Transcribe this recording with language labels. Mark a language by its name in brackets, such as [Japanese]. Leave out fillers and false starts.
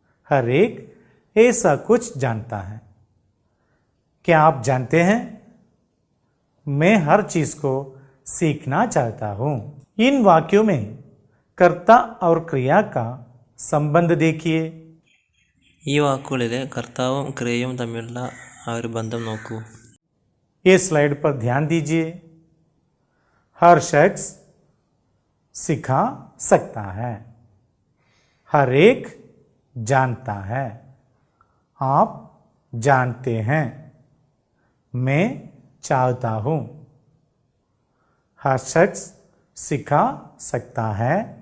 [Hindi] हर एक ऐसा कुछ जानता है। क्या आप जानते हैं? मैं हर चीज को सीखना चाहता हूं। इन वाक्यों में कर्ता और क्रिया का संबंध देखिए। [Malayalam] ഈ വാക്കുകളിൽ കർത്താവും ക്രിയയും തമ്മിലുള്ള ആ ഒരു ബന്ധം നോക്കൂ. [Hindi] ये स्लाइड पर ध्यान दीजिए। हर शख्स सिखा सकता है। हर एक जानता है। आप जानते हैं। मैं चाहता हूँ। हर शख्स सिखा सकता है।